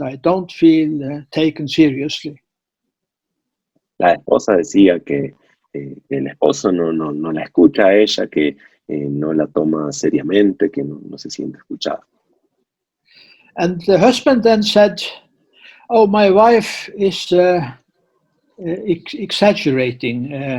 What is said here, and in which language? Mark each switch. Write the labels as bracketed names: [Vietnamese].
[English] I don't feel taken seriously. [Spanish] La esposa decía que el esposo no la escucha a ella, que no la toma seriamente, que no se siente escuchado. [English] And the husband then said, "Oh, my wife is exaggerating.